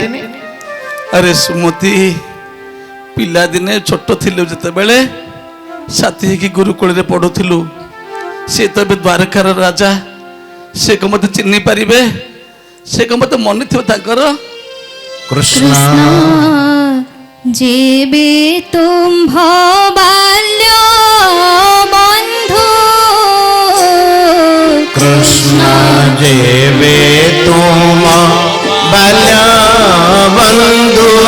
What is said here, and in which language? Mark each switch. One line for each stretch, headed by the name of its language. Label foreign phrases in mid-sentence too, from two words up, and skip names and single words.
Odia: ଆରେ ସୁମତି, ପିଲାଦିନେ ଛୋଟ ଥିଲୁ ଯେତେବେଳେ ସାଥୀ ହେଇକି ଗୁରୁକୁଳରେ ପଢୁଥିଲୁ। ସେ ତ ଏବେ ଦ୍ୱାରକାର ରାଜା। ସେ କଣ ମତେ ଚିହ୍ନି ପାରିବେ? ସେ କଣ ମତେ ମନେ ଥିବ ତାଙ୍କର? କୃଷ୍ଣ ଯେବେ ତୁମ୍ଭ ବାଲ୍ୟ ବନ୍ଧୁ, କୃଷ୍ଣ ଯେବେ ତୁମ ବାଲ୍ୟ ବନ୍ଧୁ,